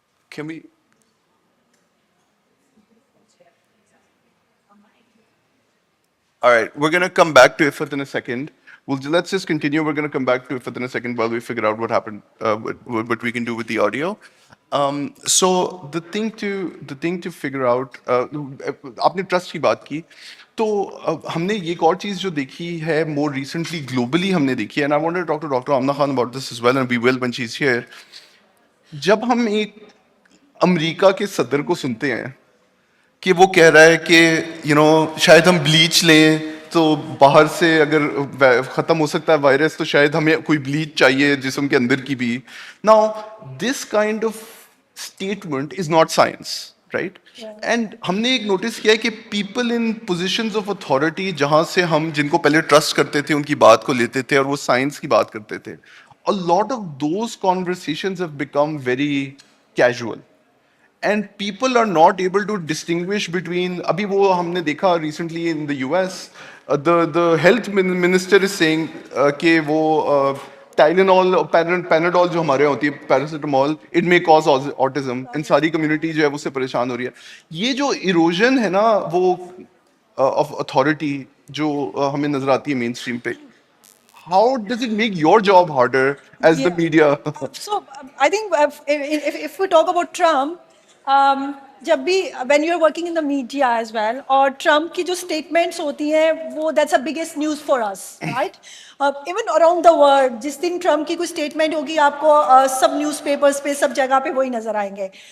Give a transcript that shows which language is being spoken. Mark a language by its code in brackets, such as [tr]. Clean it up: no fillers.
[en] Can we? All right, we're going to come back to Ifat in a second. Let's just continue. We're going to come back to Ifat in a second while we figure out what happened, what we can do with the audio. So the thing to figure out, [ur] آپ نے trust کی بات کی, تو ہم نے ایک اور چیز جو دیکھی ہے [en] more recently globally ہم نے دیکھی ہے, and I wanted to talk to Dr. Amna Khan about this as well, and we will when she's here. [ur] جب ہم ایک امریکہ کے صدر کو سنتے ہیں کہ وہ کہہ رہا ہے کہ شاید ہم بلیچ لیں تو باہر سے اگر ختم ہو سکتا ہے وائرس تو شاید ہمیں کوئی بلیچ چاہیے جسم کے اندر کی بھی. [en] Now this kind of statement is not science, right. [ur] And ہم نے ایک نوٹس کیا ہے کہ [en] people in positions of authority, [ur] جہاں سے ہم جن کو پہلے ٹرسٹ کرتے تھے ان کی بات کو لیتے تھے اور وہ سائنس کی بات کرتے تھے, [en] a lot of those conversations have become very casual. And people are not able to distinguish between, [ur] abhi wo humne dekha [en] recently in the US, the health minister is saying [ur] کہ وہ Tylenol, Panadol جو ہمارے ہوتی ہے paracetamol, [en] it may cause autism, [ur] ان ساری community جو ہے وہ اس سے پریشان ہو رہی ہے. یہ جو ایروژن ہے نا وہ آف اتھارٹی جو ہمیں نظر آتی ہے مین اسٹریم پہ, [en] how does it make your job harder as the Yeah. media? So I think if we talk about Trump, جب بھی when you're working in the media as well, [ur] اور ٹرمپ کی جو [en] statements ہوتی ہیں وہ that's the biggest news for us, right? Even around the world, [ur] جس دن Trump کی کوئی statement ہوگی آپ کو سب نیوز پیپرس پہ سب جگہ پہ وہی نظر آئیں گے.